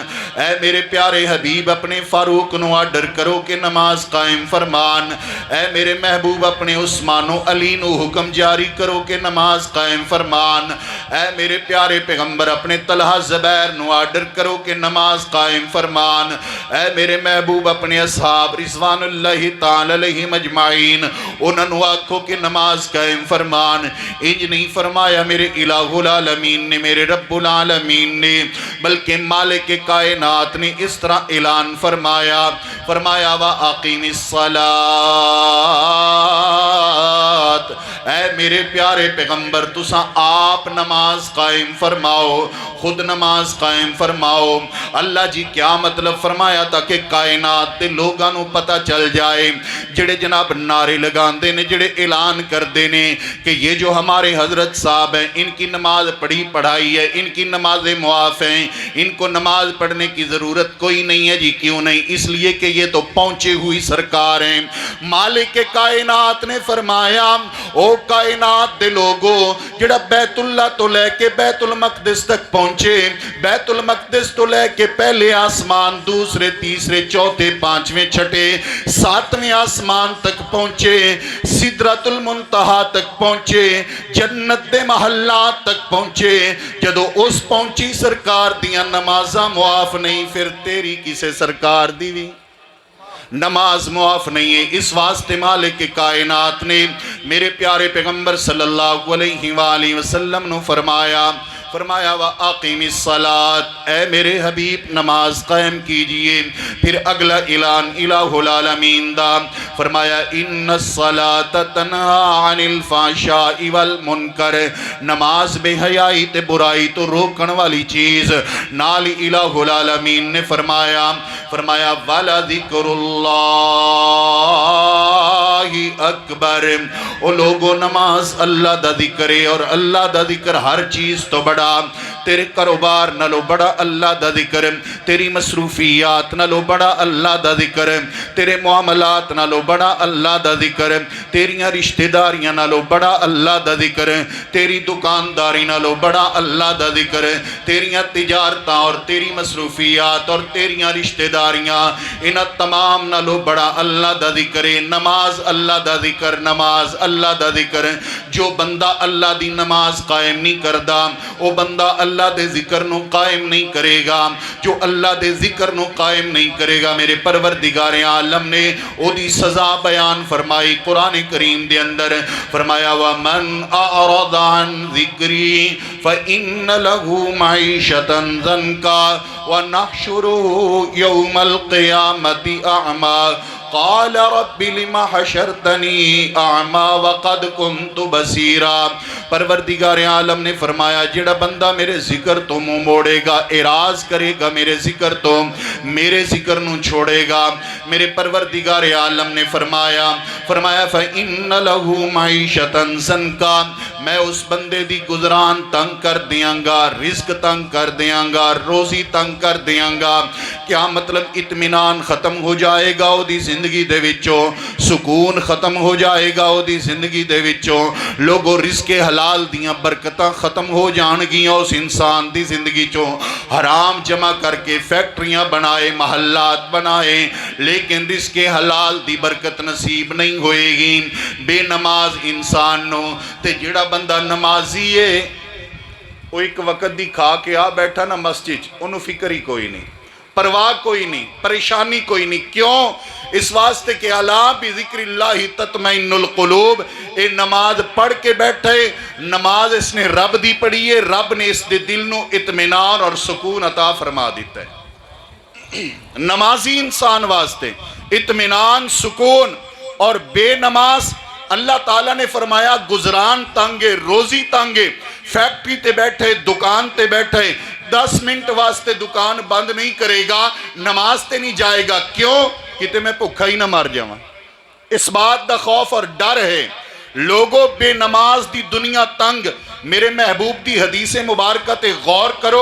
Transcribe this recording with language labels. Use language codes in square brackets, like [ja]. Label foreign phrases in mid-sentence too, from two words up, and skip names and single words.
[pa] اے میرے پیارے حبیب اپنے فاروق نو آرڈر کرو کہ نماز قائم فرمان، اے میرے محبوب اپنے عثمان و علی نو حکم جاری کرو کہ نماز قائم فرمان، اے میرے پیارے پیغمبر اپنے طلحہ زبیر نو آرڈر کرو کہ نماز قائم فرمان، اے میرے محبوب اپنے اصحاب [ar] رضوان اللہ تعالی علیہم اجمعین [pa] انہوں نے آکھو کہ نماز قائم فرمان۔ انج نہیں فرمایا میرے الہ العالمین نے، میرے رب العالمین نے، بلکہ مالک کائنات نے اس طرح اعلان فرمایا، فرمایا [ar] وَأَقِمِ الصَّلَاةِ۔ [pa] اے میرے پیارے پیغمبر تساں آپ نماز قائم فرماؤ، خود نماز قائم فرماؤ۔ اللہ جی کیا مطلب فرمایا؟ تاکہ کائنات دے لوگاں نو پتہ چل جائے، جڑے جناب نعرے لگاندے نے، جڑے اعلان کردے نے [ur] کہ یہ جو ہمارے حضرت صاحب ہیں ان کی نماز پڑھی پڑھائی ہے، ان کی نمازیں معاف ہیں، ان کو نماز پڑھنے کی ضرورت کوئی نہیں ہے جی۔ کیوں نہیں؟ اس لیے کہ یہ تو پہنچے ہوئی سرکار ہیں۔ [pa] مالک کائنات نے فرمایا او کائنات دے لوگو جڑا بیت اللہ تو لے کے بیت المقدس تک پہنچے، بیت المقدس تو لے کے پہلے آسمان، دوسرے، تیسرے، چوتھے، پانچویں، چھٹے، ساتویں آسمان تک پہنچے، سدرۃ المنتہا تک پہنچے، جنت دے محلات تک پہنچے، جدو اس پہنچی سرکار دیاں نمازاں معاف نہیں، پھر تیری کسے سرکار دی بھی نماز معاف نہیں ہے۔ اس واسطے مالک کائنات نے میرے پیارے پیغمبر [ar] صلی اللہ علیہ وآلہ وسلم [pa] نے فرمایا [ar] وَأَقِمِ الصَّلَاةِ، [ur] اے میرے حبیب نماز قائم کیجئے۔ [pa] پھر اگلا اعلان الہ العالمین دا، فرمایا [ar] اِنَّ الصَّلَاةَ تَنْهَا عَنِ الْفَحْشَاءِ وَالْمُنْكَرِ، [pa] نماز بے حیائی تے برائی تو روکن والی چیز۔ نال الہ العالمین نے فرمایا [ar] وَلَذِكْرُ اللَّهِ اکبر۔ [pa] او لوگو نماز اللہ دا ذکر ہے، اور اللہ دا ذکر ہر چیز تو بڑا، تیرے کاروبار نالو بڑا اللہ دا ذکر، تیری مصروفیات نالو بڑا اللہ دا ذکر، تیرے معاملات نالو بڑا اللہ دا ذکر، تیریاں رشتہ داریاں نالو بڑا اللہ دا ذکر، تیری دکانداری نالو بڑا اللہ دا ذکر، تیریاں تجارتاں اور تیری مصروفیات اور تیریاں رشتہ داریاں انہاں تمام نالو بڑا اللہ دا ذکر۔ نماز اللہ دا ذکر، نماز اللہ دا ذکر۔ جو بندہ اللہ دی نماز قائم نہیں کردا وہ بندہ اللہ دے ذکر نو قائم نہیں کرے گا۔ جو اللہ دے ذکر نو قائم نہیں کرے گا، میرے پروردگار عالم نے او دی سزا بیان فرمائی قرآن کریم دے اندر، فرمایا [ar] وَمَنْ أَعْرَضَ عَنْ ذِكْرِي فَإِنَّ لَهُ مَعِيشَةً ضَنْكًا وَنَحْشُرُهُ يَوْمَ الْقِيَامَةِ أَعْمَى قال رب لم حشرتنی اعما وقد کنت بصیرا۔ [pa] پروردگار عالم نے فرمایا جڑا بندہ میرے ذکر تو منہ موڑے گا، اعراض کرے گا میرے ذکر تو، میرے ذکر نو چھوڑے گا، میرے پروردگار عالم نے فرمایا [ar] فإن له معیشة ضنکا، [pa] میں اس بندے دی گزران تنگ کر دیاں گا، رزق تنگ کر دیاں گا، روزی تنگ کر دیاں گا۔ [ur] کیا مطلب؟ [pa] اطمینان ختم ہو جائے گا او دی زندگی دے وچوں، سکون ختم ہو جائے گا او دی زندگی دے وچوں، لوگوں رزق حلال دیاں برکتاں ختم ہو جان گیاں اس انسان دی زندگی چوں۔ حرام جمع کر کے فیکٹریاں بنائے، محلات بنائے، لیکن رزق حلال دی برکت نصیب نہیں ہوئے گی بے نماز انسان نو۔ تے جڑا بندہ نمازی ہے وہ ایک وقت دی کھا کے آ بیٹھا نا مسجد، انہوں فکر ہی کوئی نہیں، پرواہ کوئی نہیں، پریشانی کوئی نہیں. کیوں؟ اس واسطے کہ [ar] الا بذکر اللہ تطمئن القلوب. [pa] اے نماز پڑھ کے بیٹھے، نماز اس نے رب دی پڑھی ہے، رب نے اس دے دل نو اطمینان اور سکون عطا فرما دیتا ہے. نمازی انسان واسطے اطمینان، سکون. اور بے نماز اللہ تعالیٰ نے فرمایا گزران تانگے، روزی تانگے. فیکٹری تے بیٹھے، دکان تے بیٹھے، 10 منٹ واسطے دکان بند نہیں کرے گا، نماز تے نہیں جائے گا. کیوں؟ کتے میں بھوکا ہی نہ مر جاواں. اس بات دا خوف اور ڈر ہے. لوگوں بے نماز دی دنیا تنگ. میرے محبوب دی حدیث مبارکہ تے غور کرو.